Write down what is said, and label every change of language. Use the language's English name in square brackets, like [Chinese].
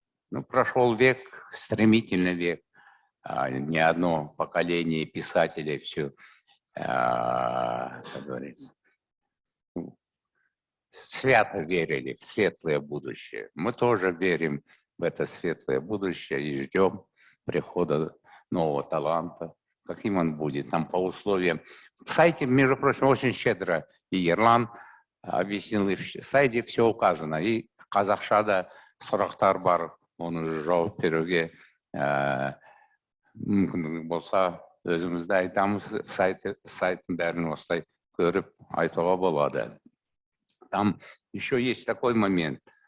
[Russian] Ну, прошел век, стремительный век, ни одно поколение писателей все, как говорится, свято верили в светлое будущее. Мы тоже верим в это светлое будущее и ждем прихода нового таланта. Каким он будет, там по условиям. В сайте, между прочим, очень щедро и Ерлан объяснил, и в сайте все указано. [Kazakh] И қазақшада сұрақтар бар, оны жауап беруге мүмкіндік болса, өзімізді айтамыз, сайттың бәрін осылай көріп айтуға болады. [Russian] Там еще есть такой момент.